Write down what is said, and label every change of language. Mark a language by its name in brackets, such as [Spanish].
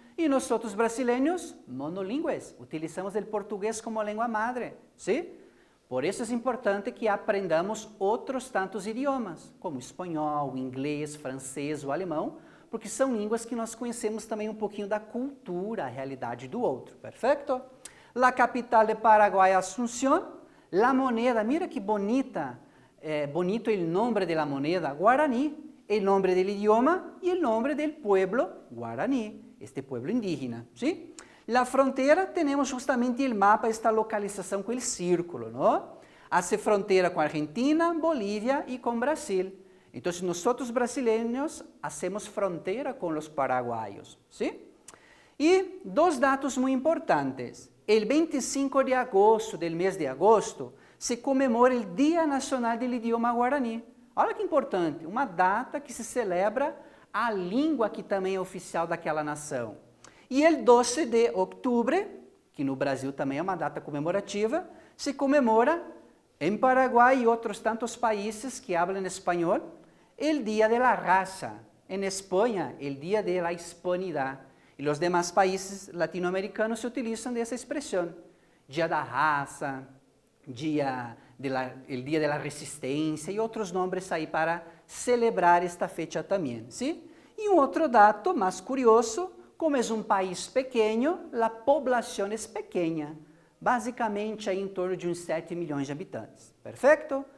[Portuguese] E nós outros brasileiros, monolíngues, utilizamos o português como língua madre, sim? Por isso é importante que aprendamos outros tantos idiomas, como espanhol, inglês, francês ou alemão, porque são línguas que nós conhecemos também um pouquinho da cultura, a realidade do outro, perfeito? [Spanish] La capital de Paraguay, Asunción. La moneda, mira que bonita, bonito el nombre de la moneda, guaraní, el nombre del idioma y el nombre del pueblo guaraní, este pueblo indígena, ¿sí? La frontera, tenemos justamente el mapa, esta localização com el círculo, ¿no? Hace frontera com Argentina, Bolívia e com Brasil. [Portuguese] Então, nós brasileiros hacemos fronteira com os paraguaios, ¿sí? E dos dados muito importantes. [Spanish] El 25 de agosto, del [Portuguese] mês de agosto, se comemora o Dia Nacional do Idioma Guarani. Olha que importante, uma data que se celebra a língua que também é oficial daquela nação. E el 12 de outubro, que no Brasil também é uma data comemorativa, se comemora em Paraguai e outros tantos países que falam espanhol, [Spanish] el Dia de la Raza. En Espanha, el Dia de la Hispanidad. [Portuguese] E os demais países latino-americanos se utilizam dessa expressão. Dia da Raça, [Spanish] el Dia de la Resistência [Portuguese] e outros nomes aí para celebrar esta fecha também. ¿Sí? E outro dado mais curioso, como é um país pequeno, a população é pequena, basicamente aí em torno de uns 7 milhões de habitantes. Perfeito?